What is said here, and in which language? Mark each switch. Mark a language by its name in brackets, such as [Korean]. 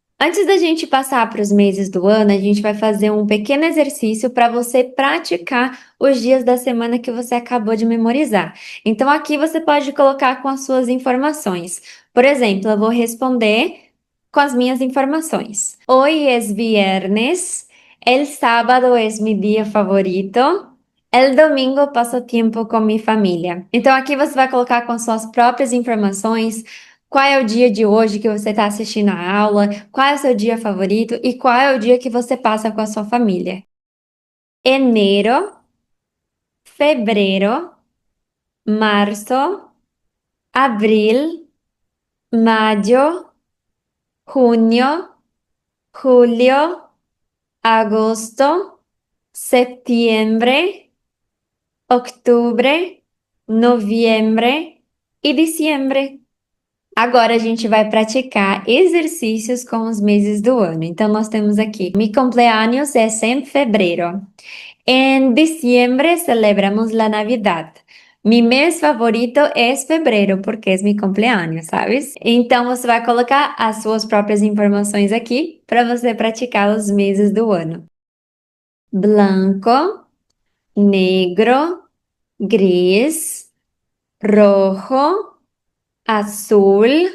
[Portuguese] Antes da gente passar para os meses do ano, a gente vai fazer um pequeno exercício para você praticar os dias da semana que você acabou de memorizar. Então, aqui você pode colocar com as suas informações. Por exemplo, eu vou responder com as minhas informações. [Spanish] Hoy es viernes, el sábado es mi día favorito. [Portuguese] El domingo passo tempo com minha família. Então aqui você vai colocar com suas próprias informações qual é o dia de hoje que você está assistindo a aula, qual é o seu dia favorito e qual é o dia que você passa com a sua família. [Spanish] Enero, febrero, marzo, abril, mayo, junio, julio, agosto, septiembre, octubre, noviembre e diciembre. [Portuguese] Agora a gente vai praticar exercícios com os meses do ano. Então, nós temos aqui: [Spanish] mi cumpleaños es en febrero. En diciembre celebramos la Navidad. Mi mês favorito es febrero, porque é mi cumpleaños, sabes? [Portuguese] Então, você vai colocar as suas próprias informações aqui para você praticar os meses do ano. [Spanish] Blanco, negro, gris, rojo, azul,